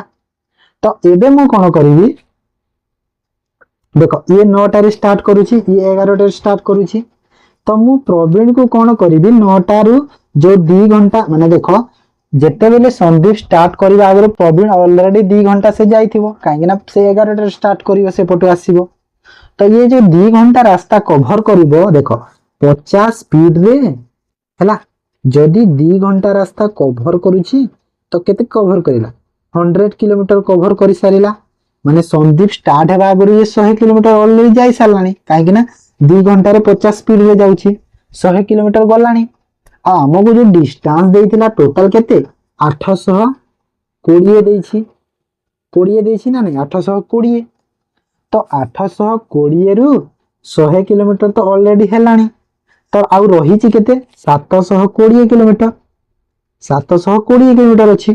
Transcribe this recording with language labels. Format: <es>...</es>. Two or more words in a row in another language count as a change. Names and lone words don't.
<or>ତ ଏବେ ମୁ କଣ କରିବି ଦେଖ ଏ 9 ଟାରେ ଷ୍ଟାର୍ଟ କରୁଛି ଏ 11 ଟାରେ ଷ୍ଟାର୍ଟ କରୁଛି ତ ମୁ ପ୍ରବୀଣ କୁ କଣ କରିବି 9 ଟାରୁ ଯୋ 2 ଘଣ୍ଟା ମାନେ ଦେଖ ଯେତେ ବେଳେ ସନ୍ଦୀପ ଷ୍ଟାର୍ଟ କରିବା ଆଗରୁ ପ୍ରବୀଣ ଅଲରେଡି 2 ଘଣ୍ଟା ସେ ଯାଇଥିବ କାହିଁକି ନା ସେ 11 ଟାରେ ଷ୍ଟାର୍ଟ କରିବ ସେ ଫଟୋ ଆସିବ। ତ ଏ ଯୋ 2 ଘଣ୍ଟା ରାସ୍ତା କଭର କରିବ ଦେଖ 50 ସ୍ପିଡ ରେ ହେଲା ଯଦି 2 ଘଣ୍ଟା ରାସ୍ତା କଭର କରୁଛି ତ କେତେ କଭର କରିଲା 100 କିଲୋମିଟର କଭର କରି ସାରିଲା ମାନେ ସନ୍ଦୀପ ଷ୍ଟାର୍ଟ ହେବା ଆଗରୁ ଏ 100 କିଲୋମିଟର ଅଲରେଡି ଯାଇ ସାରିଲାଣି କାହିଁକି କି ନା 2 ଘଣ୍ଟା ରେ 50 ସ୍ପିଡ ରେ ଯାଉଛି 100 କିଲୋମିଟର ଗଲାଣି ଆ ଆମକୁ ଯୋ ଡିଷ୍ଟାନ୍ସ ଦେଇଥିଲା ଟୋଟାଲ କେତେ 820 ଦେଇଛି 20 ଦେଇଛି ନା ନାହିଁ 820 ତ 820 ରୁ 100 କିଲୋମିଟର ତ ଅଲରେଡି ହେଲାଣି ତ ଆଉ ରହିଛି କେତେ 720 କିଲୋମିଟର 720 କିଲୋମିଟର ଅଛି।</or>